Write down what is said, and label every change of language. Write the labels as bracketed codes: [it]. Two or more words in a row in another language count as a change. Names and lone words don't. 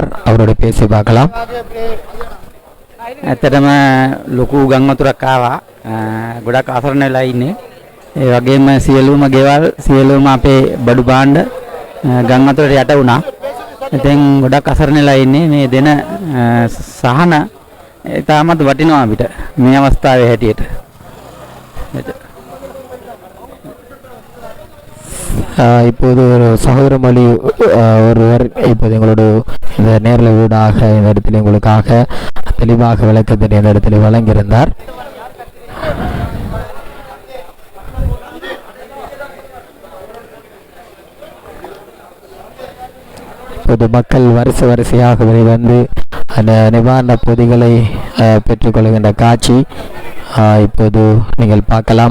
[ta] அவரோட பேசி பார்க்கலாம். [si] ඇත්තටම ලොකු ගම් වතුරක් ආවා. ගොඩක් අසරණ වෙලා ඉන්නේ. ඒ වගේම සියලුම ගෙවල් සියලුම අපේ බඩු භාණ්ඩ ගම් වතුරට යට වුණා. ඉතින් ගොඩක් අසරණ වෙලා ඉන්නේ. මේ දෙන සහන තාමත් වටිනවා අපිට මේ අවස්ථාවේ හැටියට. [ta] இப்போது ஒரு சகோதரமொழி ஒருவர் இப்போது எங்களோட இந்த நேரில் ஊடாக இந்த இடத்துல உங்களுக்காக தெளிவாக விளக்கத்தை இந்த இடத்துல வழங்கியிருந்தார். இப்போது மக்கள் வரிசையாக வந்து அந்த நிவாரண பொதிகளை பெற்றுக்கொள்கின்ற காட்சி இப்போது நீங்கள் பார்க்கலாம்.